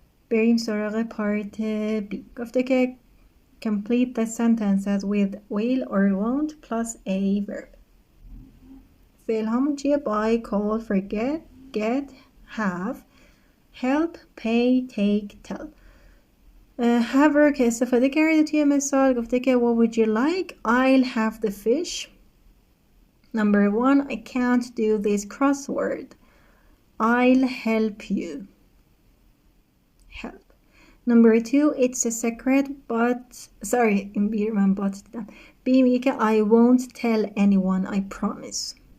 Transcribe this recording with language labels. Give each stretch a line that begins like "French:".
Persian: بریم سراغ پارت B گفته که
English: complete the sentences with will or won't plus a verb.
Persian: فعل همون چیه؟
English: buy, call, forget, get, have, help, pay, take, tell.
Persian: have رو که استفاده کرده توی مثال گفته که
English: what would you like? I'll have the fish. Number 1 I can't do this crossword. I'll help you. Help. Number 2 it's a secret but sorry
Persian: این بیر من
English: but دیدم B میگه که I won't tell anyone I promise.